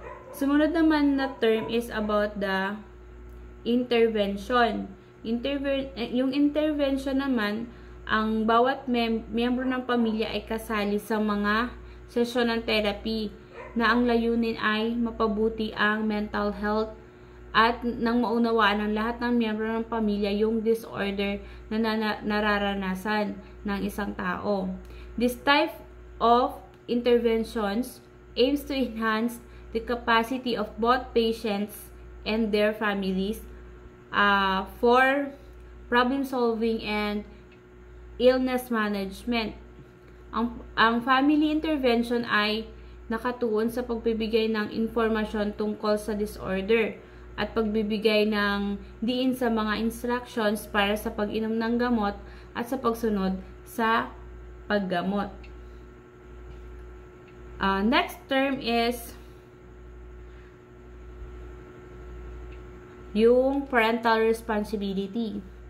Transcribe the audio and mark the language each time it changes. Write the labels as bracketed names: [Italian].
[Filipino] Sumunod naman na term [English] is about the intervention. [Filipino] Yung intervention naman, ang bawat miyembro ng pamilya ay kasali sa mga sesyon ng therapy na ang layunin ay mapabuti ang mental health at nang maunawaan ng lahat ng miyembro ng pamilya yung disorder na nararanasan ng isang tao. [English] This type of interventions aims to enhance the capacity of both patients and their families for problem solving and illness management. [Filipino] Ang family intervention ay nakatuon sa pagbibigay ng informasyon tungkol sa disorder at pagbibigay ng diin sa mga instructions para sa pag-inom ng gamot at sa pagsunod sa paggamot. [English] Next term is yung parental responsibility.